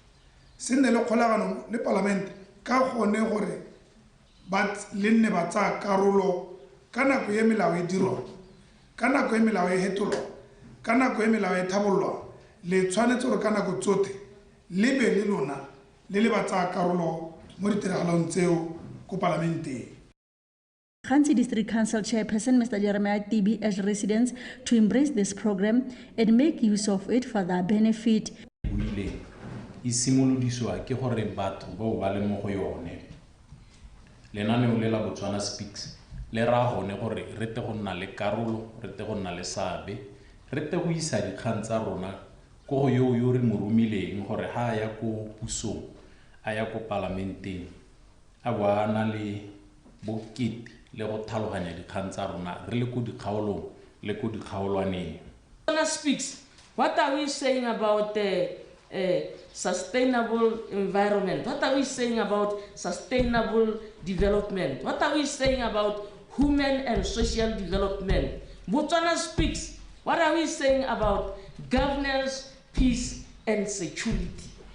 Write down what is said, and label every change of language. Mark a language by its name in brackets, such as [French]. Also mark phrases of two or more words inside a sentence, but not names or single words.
[Tswana] ka gone gore le nne ba tsaya karolo ka nako ye melao e dirwa ka nako ye melao e hetolwa ka nako ye melao e thabollwa le tshwanetse gore ka nako tsotlhe le be le lona le ba tsaya karolo mo ditiragalong tseo ko palamenteng. [English] Khansi District Council Chairperson Mr. Jeremiah Tibi urged residents to embrace this program and make use of it for their benefit. [Tswana] Isimolodiswa ke gore batho bao ba le mo go yone lenaneo le la Botswana Speaks le ra gone gore re te go nna le karolo re te go nna le sabe re te go isa dikgang tsa rona go yo re mo romileng gore ha ya ko pusong a ya ko parlamenteng a bana le bokete le go thaloganya dikgang tsa rona re le ko dikgaolong le ko dikgaolwaneng. [English] Bwana Speaks, what are we saying about sustainable environment? What are we saying about sustainable development? What are we saying about human and social development? Bwana Speaks, what are we saying about governance, peace and security?